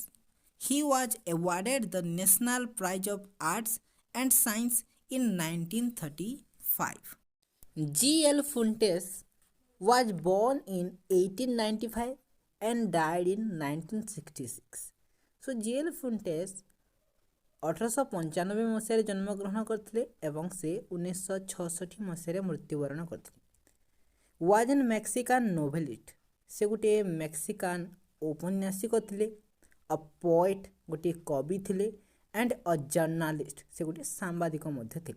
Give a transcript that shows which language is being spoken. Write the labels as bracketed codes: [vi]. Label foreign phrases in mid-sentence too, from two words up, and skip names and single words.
[en] He was awarded the National Prize of Arts and Science in 1935. G.L. Funtes was born in 1895 and died in 1966. [or] So G.L. Funtes 1895 ମସିହାରେ ଜନ୍ମଗ୍ରହଣ କରିଥିଲେ ଏବଂ ସେ 1966 ମସିହାରେ ମୃତ୍ୟୁବରଣ କରିଥିଲେ। [en] was an Mexican novelist, [or] ସେ ଗୋଟିଏ ମେକ୍ସିକାନ୍ ଔପନ୍ୟାସିକ ଥିଲେ। [en] a poet, [or] ଗୋଟିଏ କବି ଥିଲେ। [en] and a journalist, [or] ସେ ଗୋଟିଏ ସାମ୍ବାଦିକ ମଧ୍ୟ ଥିଲେ।